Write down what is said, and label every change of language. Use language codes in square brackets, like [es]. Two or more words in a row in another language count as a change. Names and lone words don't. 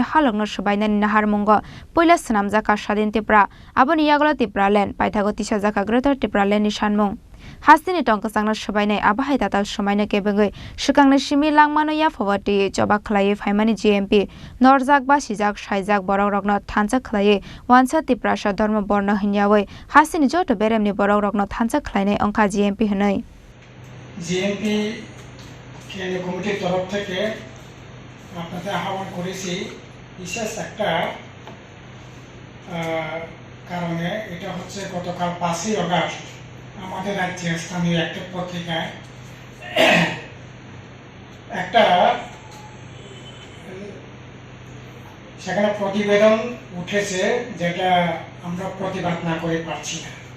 [trp] halogno subainani nahar mungo poila snamjaka sadin tipra aboni yagla tipra len paithago tisajaka greater tipra len ni sanmung hasini tongkasangna subainai abahai tatal sumaina kebengoi sukangna simi langmano ya phawati joba khlai phaimani GMP Norjak ba sijak saijak borok rokno thansa khlai wansa tipra sa dharma borno hinyawe hasini joto beremni borok rokno thansa khlainai angkha GMP hinai [bn] GMP কেন্দ্রীয় কমিটির তরফ থেকে আপনাদের আহ্বান করেছি বিশেষ একটা কারণে এটা হচ্ছে গতকাল 5ই আগস্ট আমাদের রাজ্যের স্থানীয় একটা পত্রিকায় একটা সেখানে প্রতিবেদন উঠেছে যেটা আমরা প্রতিবাদ না করে পারছি না